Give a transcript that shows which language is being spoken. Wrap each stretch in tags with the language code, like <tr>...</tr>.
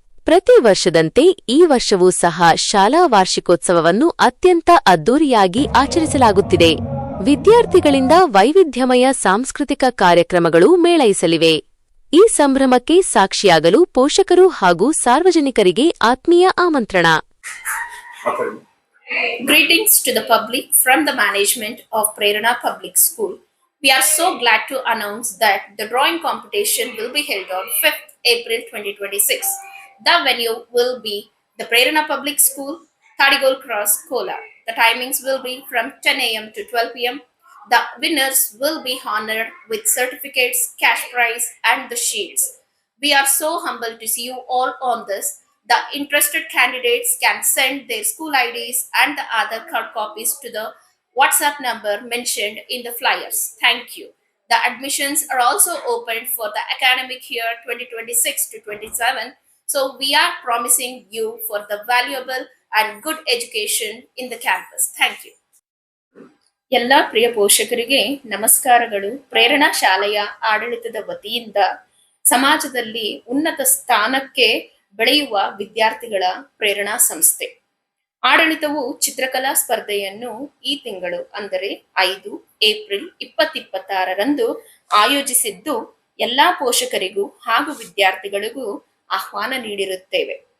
<kn>ಪ್ರತಿ ವರ್ಷದಂತೆ ಈ ವರ್ಷವೂ ಸಹ ಶಾಲಾ ವಾರ್ಷಿಕೋತ್ಸವವನ್ನು ಅತ್ಯಂತ ಅದ್ದೂರಿಯಾಗಿ ಆಚರಿಸಲಾಗುತ್ತಿದೆ. ವಿದ್ಯಾರ್ಥಿಗಳಿಂದ ವೈವಿಧ್ಯಮಯ ಸಾಂಸ್ಕೃತಿಕ ಕಾರ್ಯಕ್ರಮಗಳು ಮೇಳೈಸಲಿವೆ. ಈ ಸಂಭ್ರಮಕ್ಕೆ ಸಾಕ್ಷಿಯಾಗಲು ಪೋಷಕರು ಹಾಗೂ ಸಾರ್ವಜನಿಕರಿಗೆ ಆತ್ಮೀಯ ಆಮಂತ್ರಣ.</kn> <en>Greetings to the public from the management of Prerana Public School. We are so glad to announce that the drawing competition will be held on 5th April 2026. The venue will be the Prerana Public School, Tadigol Cross, Kolar. The timings will be from 10 a.m. to 12 p.m. The winners will be honored with certificates, cash prize, and the shields. We are so humbled to see you all on this. The interested candidates can send their school IDs and the Aadhaar card copies to the WhatsApp number mentioned in the flyers. Thank you. The admissions are also open for the academic year 2026 to 27. So we are promising you for the valuable and good education in the campus. Thank you.</en> <kn>ಎಲ್ಲ ಪ್ರಿಯ ಪೋಷಕರಿಗೆ ನಮಸ್ಕಾರಗಳು. ಪ್ರೇರಣಾ ಶಾಲೆಯ ಆಡಳಿತದ ವತಿಯಿಂದ ಸಮಾಜದಲ್ಲಿ ಉನ್ನತ ಸ್ಥಾನಕ್ಕೆ ಬೆಳೆಯುವ ವಿದ್ಯಾರ್ಥಿಗಳ ಪ್ರೇರಣಾ ಸಂಸ್ಥೆ ಆಡಳಿತವು ಚಿತ್ರಕಲಾ ಸ್ಪರ್ಧೆಯನ್ನು ಈ ತಿಂಗಳು ಅಂದರೆ 5 ಏಪ್ರಿಲ್ 2026ರಂದು ಆಯೋಜಿಸಿದ್ದು ಎಲ್ಲಾ ಪೋಷಕರಿಗೂ ಹಾಗೂ ವಿದ್ಯಾರ್ಥಿಗಳಿಗೂ ಆಹ್ವಾನ ನೀಡಿರುತ್ತೇವೆ.</kn>